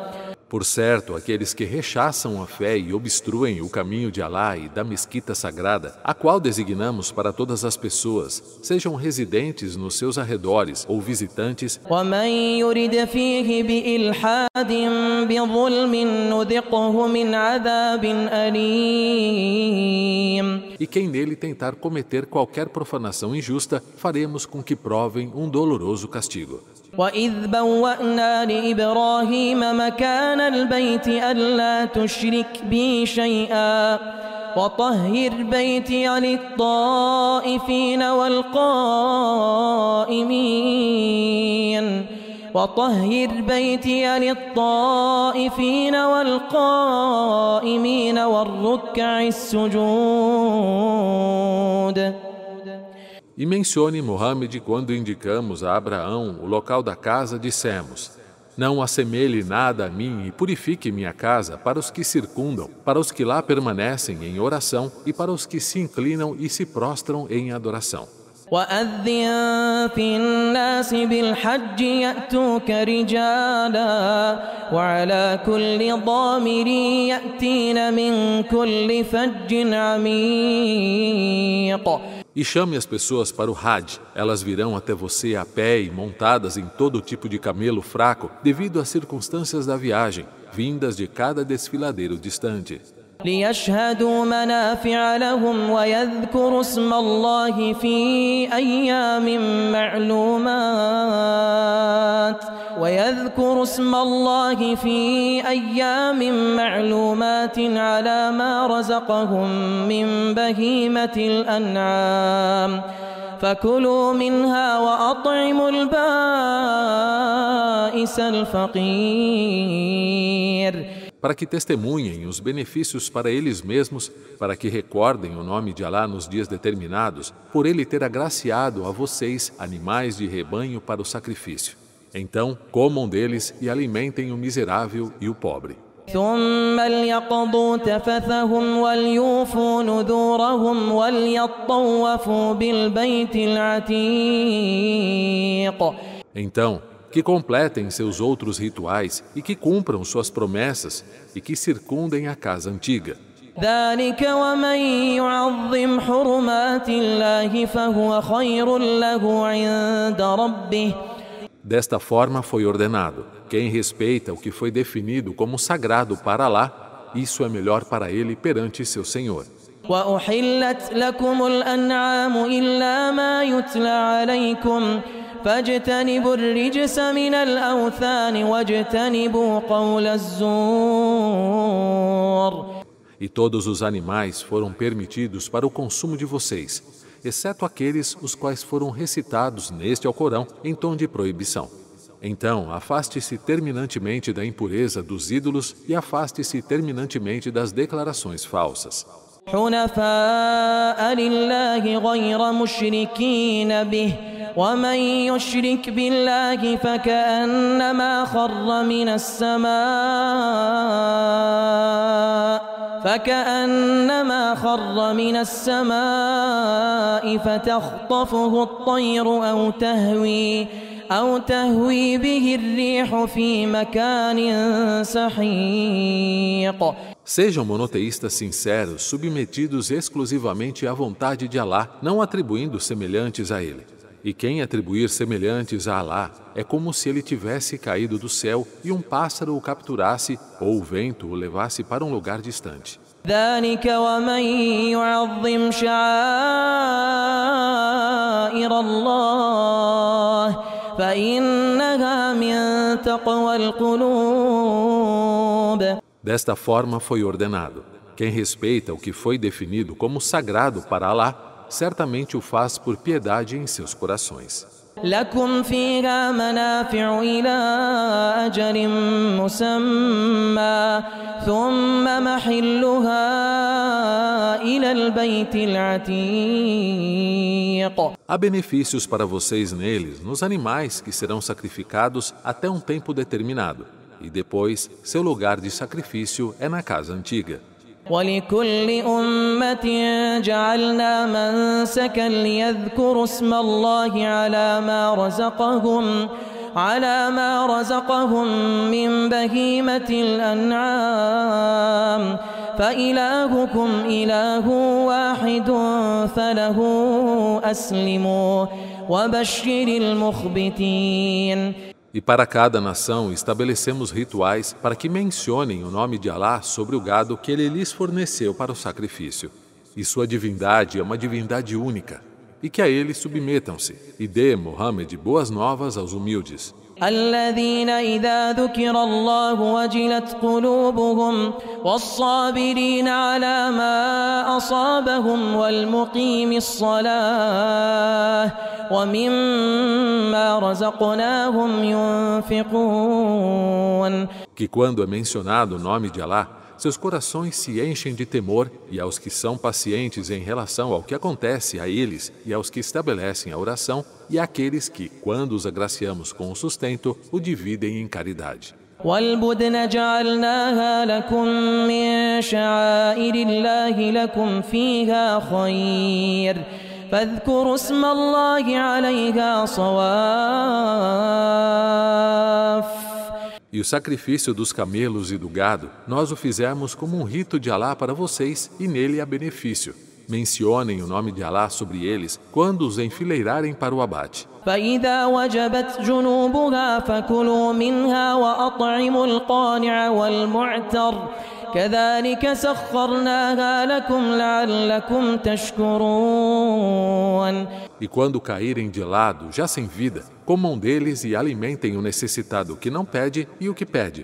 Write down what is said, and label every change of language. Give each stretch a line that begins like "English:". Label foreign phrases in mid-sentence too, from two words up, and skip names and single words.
Portuguese: Por certo, aqueles que rechaçam a fé e obstruem o caminho de Alá e da mesquita sagrada, a qual designamos para todas as pessoas, sejam residentes nos seus arredores ou visitantes,
Arabic: ومن يرد فيه بإلحاد بظلم نذقه من عذاب أليم.
Portuguese: e quem nele tentar cometer qualquer profanação injusta, faremos com que provem um doloroso castigo.
Arabic: وإذ بوأنا لإبراهيم مكان البيت ألا تشرك بي شيئا وطهر بيتي للطائفين والقائمين والركع السجود.
Portuguese: E mencione Muhammad quando indicamos a Abraão o local da casa, dissemos: não assemelhe nada a mim e purifique minha casa para os que circundam, para os que lá permanecem em oração e para os que se inclinam e se prostram em adoração.
Arabic: وأذن في الناس بالحج يأتوك رجالا وعلى كل ضامر يأتين من كل فج عميق.
Portuguese: E chame as pessoas para o Hajj. Elas virão até você a pé e montadas em todo tipo de camelo fraco, devido às circunstâncias da viagem, vindas de cada desfiladeiro distante.
Arabic: ليشهدوا منافع لهم ويذكروا اسم الله في أيام معلومات على ما رزقهم من بهيمة الأنعام فكلوا منها وأطعموا البائس الفقير.
Portuguese: Para que testemunhem os benefícios para eles mesmos, para que recordem o nome de Alá nos dias determinados, por ele ter agraciado a vocês animais de rebanho para o sacrifício. Então, comam deles e alimentem o miserável e o pobre.
Arabic: ثم ليقضوا تفثهم وليوفوا نذورهم وليطوفوا بالبيت العتيق.
Portuguese: Então, que completem seus outros rituais e que cumpram suas promessas e que circundem a casa antiga.
Arabic: ذلك ومن يعظم حرمات الله فهو خير له عند ربه.
Portuguese: Desta forma foi ordenado: quem respeita o que foi definido como sagrado para Alá, isso é melhor para ele perante seu Senhor.
Arabic: وأحلت لكم الأنعام إلا ما يتلى عليكم فاجتنبوا الرجس من الأوثان واجتنبوا قول الزور.
Portuguese: E todos os animais foram permitidos para o consumo de vocês, exceto aqueles os quais foram recitados neste Alcorão em tom de proibição. Então, afaste-se terminantemente da impureza dos ídolos e afaste-se terminantemente das declarações falsas.
Arabic: حنفاء لله غير مشركين به ومن يشرك بالله فكأنما خر من السماء فتخطفه الطير أو تهوي به الريح في مكان سحيق.
Portuguese: Sejam monoteístas sinceros, submetidos exclusivamente à vontade de Alá, não atribuindo semelhantes a Ele. E quem atribuir semelhantes a Alá é como se ele tivesse caído do céu e um pássaro o capturasse ou o vento o levasse para um lugar distante.
Arabic: ذلك ومن يعظم شعائر الله فإنها من تقوى القلوب.
Portuguese: Desta forma foi ordenado: quem respeita o que foi definido como sagrado para Alá, certamente o faz por piedade em seus corações.
Arabic: لكم فيها منافع إلى أجل مسمى ثم محلها إلى البيت العتيق.
Portuguese: Há benefícios para vocês neles, nos animais que serão sacrificados até um tempo determinado, e depois seu lugar de sacrifício é na casa antiga.
Arabic: ولكل أمة جعلنا منسكا ليذكروا اسم الله على ما رزقهم من بهيمة الأنعام فإلهكم إله واحد فله أسلموا وبشر المخبتين.
Portuguese: E para cada nação estabelecemos rituais para que mencionem o nome de Alá sobre o gado que ele lhes forneceu para o sacrifício. E sua divindade é uma divindade única. E que a ele submetam-se. E dê, Muhammad, boas novas aos humildes.
Arabic: الذين إذا ذكر الله وجلت قلوبهم والصابرين على ما أصابهم والمقيم الصلاة ومما رزقناهم ينفقون.
Portuguese: Que quando é mencionado o nome de Alá, seus corações se enchem de temor, e aos que são pacientes em relação ao que acontece a eles e aos que estabelecem a oração, e àqueles que, quando os agraciamos com o sustento, o dividem em caridade.
Arabic: والبدن جعلناها لكم من شعائر الله لكم فيها خير فاذكروا اسم الله عليها صواف.
Portuguese: E o sacrifício dos camelos e do gado, nós o fizemos como um rito de Alá para vocês, e nele há benefício. Mencionem o nome de Alá sobre eles quando os enfileirarem para o abate.
Arabic: فإذا وجبت جنوبها فكلوا منها وأطعموا القانع والمعتر كذلك سخرناها لكم لعلكم تشكرون.
Portuguese: E quando caírem de lado, já sem vida, comam deles e alimentem o necessitado que não pede e o que pede.